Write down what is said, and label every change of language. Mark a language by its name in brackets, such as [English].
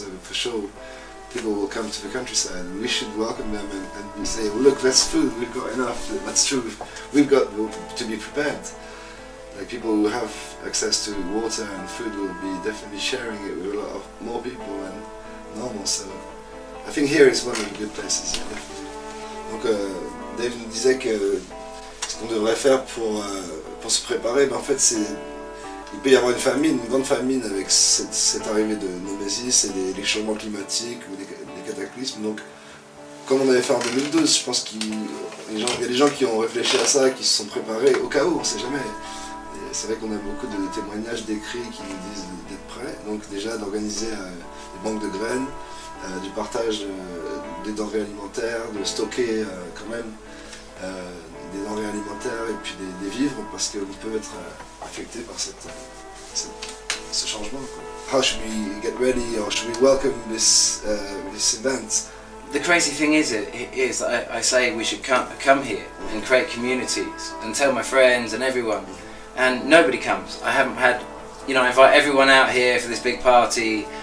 [English] So for sure, people will come to the countryside, and we should welcome them and say, well, look, that's food, we've got enough. That's true. We've got to be prepared. Like, people who have access to water and food will be definitely sharing it with a lot of more people than normal. So I think here is one of the good places. Yeah, definitely. [French] Donc Dave nous disait que ce qu'on devrait faire pour se préparer, ben en fait il peut y avoir une grande famine avec cette arrivée de Nemesis et les changements climatiques ou les cataclysmes. Donc, comme on avait fait en 2012, je pense qu'il y a des gens qui ont réfléchi à ça, qui se sont préparés au cas où, on ne sait jamais. C'est vrai qu'on a beaucoup de témoignages, d'écrits qui nous disent d'être prêts. Donc déjà d'organiser des banques de graines, du partage des denrées alimentaires, de stocker quand même des denrées alimentaires et puis des vivres parce qu'on peut être affecté par ce changement, quoi. [English] How should we get ready or should we welcome this event? The crazy thing is I say we should come here and create communities and tell my friends and everyone, and nobody comes. I haven't had, you know, I invite everyone out here for this big party.